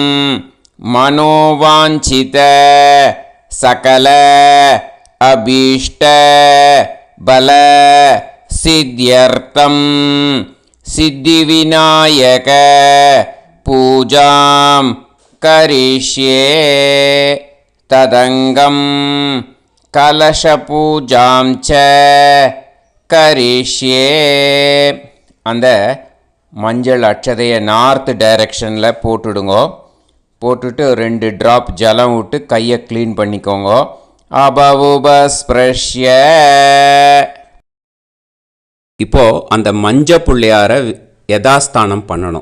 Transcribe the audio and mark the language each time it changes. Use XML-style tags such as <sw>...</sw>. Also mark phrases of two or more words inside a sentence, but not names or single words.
<sa>मनोवांछित सकल अभीष्ट बल सिद्ध्यर्थम सिद्धिविनायक पूजां करिष्ये तदंगम कलश पूजां च करिष्ये.</sa> <ta>அந்த மஞ்சள் அட்சதையை</ta> <en>north direction-il</en> <ta>போட்டுடுங்கோ. போட்டுட்டு 2 ட்ராப் ஜலம் விட்டு கையை க்ளீன் பண்ணிக்கோங்க.</ta> <sa>அபவுபஸ்பிரஷ்ய.</sa> <ta>இப்போது அந்த மஞ்ச பிள்ளையாரை யதாஸ்தானம் பண்ணணும்.</ta>